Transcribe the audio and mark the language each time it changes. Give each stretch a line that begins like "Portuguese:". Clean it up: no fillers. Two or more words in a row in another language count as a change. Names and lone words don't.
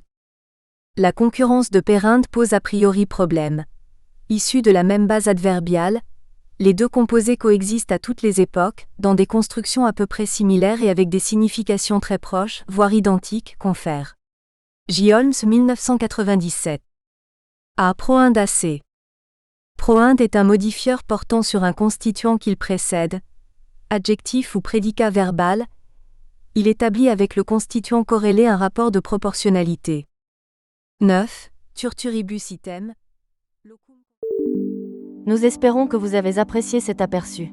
French: La concurrence de périnde pose a priori problème. Issus de la même base adverbiale, les deux composés coexistent à toutes les époques, dans des constructions à peu près similaires et avec des significations très proches, voire identiques, confère. J. Holmes 1997. A.
Latin: Proinde AC.
French: Proinde est un modifieur portant sur un constituant qu'il précède, adjectif ou prédicat verbal. Il établit avec le constituant corrélé un rapport de proportionnalité.
Latin: 9. Turturibus item.
French: Nous espérons que vous avez apprécié cet aperçu.